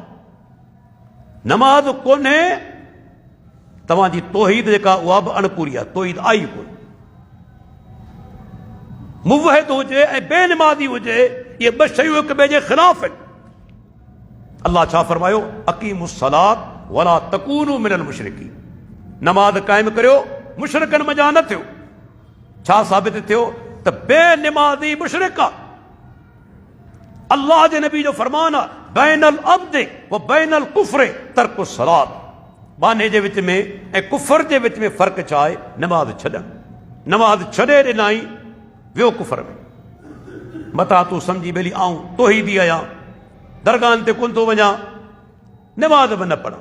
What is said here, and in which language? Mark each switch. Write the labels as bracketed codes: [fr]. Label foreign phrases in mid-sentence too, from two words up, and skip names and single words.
[sd] नमाज़ कोन्हे तव्हांजी तौहीद जेका उहा बि अणपूरी आहे, तौहीद आई कोन्हे। मुवहिद हुजे ऐं बेनिमाज़ी हुजे, इहे ॿ शयूं हिक ॿिए जे ख़िलाफ़ आहिनि। अल्लाह छा फरमायो? [ar] أقيموا الصلاة ولا تكونوا من المشركين, [sd] नमाज़ क़ाइमु करियो, मुशरिकनि मञा न थियो। छा साबित थियो? त बेनिमाज़ी मुशरिक आहे। अल्लाह जे नबी जो फरमान आहे [ar] بين العبد وبين الكفر ترك الصلاة, [sd] बाने जे विच में ऐं कुफर जे विच में फ़र्क़ु छा आहे? नमाज़ छॾणु। नमाज़ छॾे ॾिनाई, वियो कुफर में। मता तूं सम्झी बेली आऊं तौहीदी आहियां, दरगाहनि ते कोन थो वञा, नमाज़ बि न पढ़ां।